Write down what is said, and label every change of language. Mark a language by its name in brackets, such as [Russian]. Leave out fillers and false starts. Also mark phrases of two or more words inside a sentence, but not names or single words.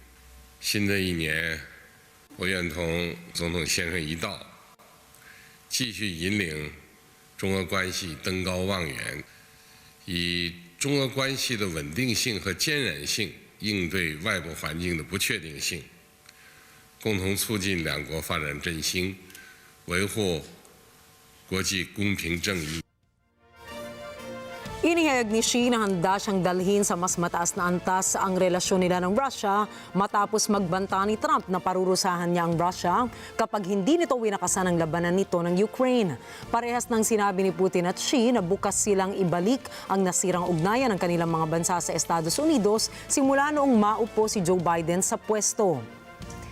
[Chinese] 新的一年，我愿同总统先生一道，继续引领 中俄关系登高望远，以中俄关系的稳定性和坚韧性应对外部环境的不确定性，共同促进两国发展振兴，维护国际公平正义。 [Filipino] Inihayag ni Xi na handa siyang dalhin sa mas mataas na antas ang relasyon nila ng Russia matapos magbanta ni Trump na parurusahan niya ang Russia kapag hindi nito winakasan ang labanan nito ng Ukraine. Parehas ng sinabi ni Putin at Xi na bukas silang ibalik ang nasirang ugnayan ng kanilang mga bansa sa Estados Unidos simula noong maupo si Joe Biden sa pwesto.